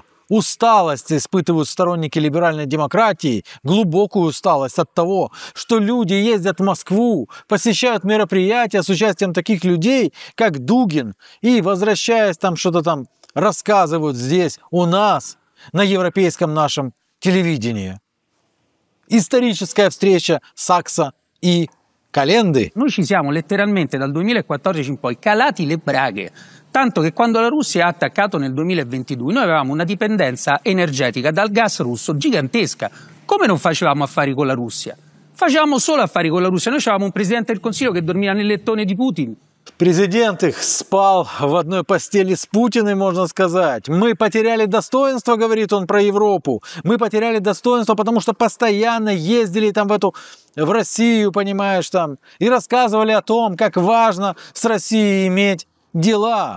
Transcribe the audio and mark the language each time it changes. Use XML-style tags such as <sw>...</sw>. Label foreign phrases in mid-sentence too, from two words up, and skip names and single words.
<ru>Усталость испытывают сторонники либеральной демократии, глубокую усталость от того, что люди ездят в Москву, посещают мероприятия с участием таких людей, как Дугин, и, возвращаясь там, что-то там рассказывают здесь, у нас, на европейском нашем телевидении. Историческая встреча Сакса и Календы.</ru> <it>Noi ci siamo letteralmente dal 2014 in poi calati le braghe. Tanto che quando la Russia ha attaccato nel 2022 noi avevamo una dipendenza energetica dal gas russo gigantesca. Come non facevamo affari con la Russia? Facevamo solo affari con la Russia. Noi avevamo un presidente del Consiglio che dormiva nel lettone di Putin.</it> <ru>Президент их спал в одной постели с Путиным, можно сказать. Мы потеряли достоинство, говорит он про Европу. Мы потеряли достоинство, потому что постоянно ездили там в Россию, понимаешь, там, и рассказывали о том, как важно с Россией иметь дела.</ru>